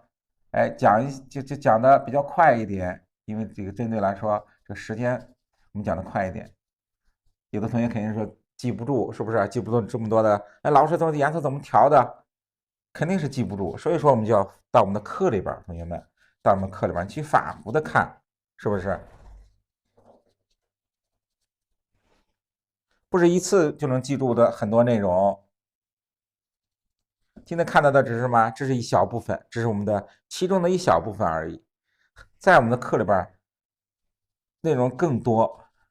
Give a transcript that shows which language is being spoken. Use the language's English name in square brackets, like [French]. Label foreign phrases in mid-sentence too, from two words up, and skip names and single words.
[Chinese] 哎，就講的比較快一點，因為這個針對來說，這個時間我們講的快一點。有的同學肯定說記不住，是不是？記不住這麼多的，哎，老師這顏色怎麼調的？肯定是記不住。所以說，我們就要到我們的課裡邊，同學們，到我們課裡邊去反復的看，是不是？不是一次就能記住的很多內容。今天看到的只是什麼？這是一小部分，這是我們的其中的一小部分而已。在我們的課裡邊，內容更多。